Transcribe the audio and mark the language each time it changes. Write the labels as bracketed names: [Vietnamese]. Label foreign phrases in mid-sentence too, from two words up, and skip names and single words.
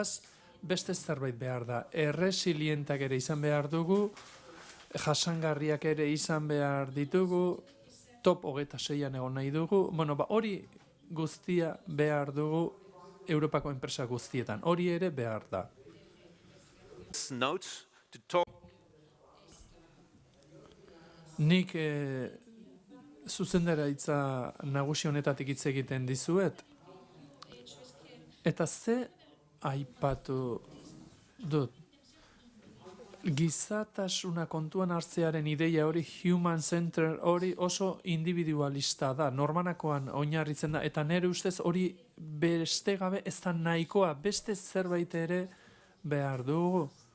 [Basque] Beraz, beste zerbait behar da. Erresilientak ere izan behar dugu, jasangarriak ere izan behar ditugu, top 26an egon nahi dugu. Bueno, hori guztia behar dugu Europako enpresa guztietan. Hori ere behar da. [English] Notes to talk. [Basque] Nik zuzendaritza nagusi honetatik hitz egiten dizuet. Eta ze aipatu dut? Gizatasuna kontuan hartzearen ideia hori, [English] human center [Basque] hori oso individualista da, normanakoan oinarritzen da, eta nire ustez hori beste gabe ez da nahikoa, beste zerbait ere behar dugu.